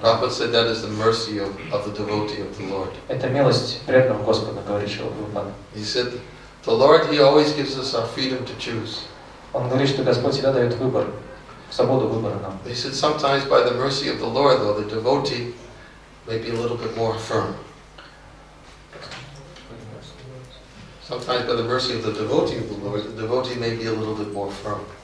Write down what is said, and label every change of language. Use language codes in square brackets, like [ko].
[en] Prabhupada said that is the mercy of the devotee of the Lord. [ru] Это милость преданного Господа, говорит Шрила Прабхупада. [en] He said, the Lord, He always gives us our freedom to choose. [ru] Он говорит, что Господь всегда дает выбор, свободу выбора нам. [en] He said sometimes by the mercy of the Lord, though, the devotee may be a little bit more firm. Sometimes by the mercy of the devotee may be a little bit more firm.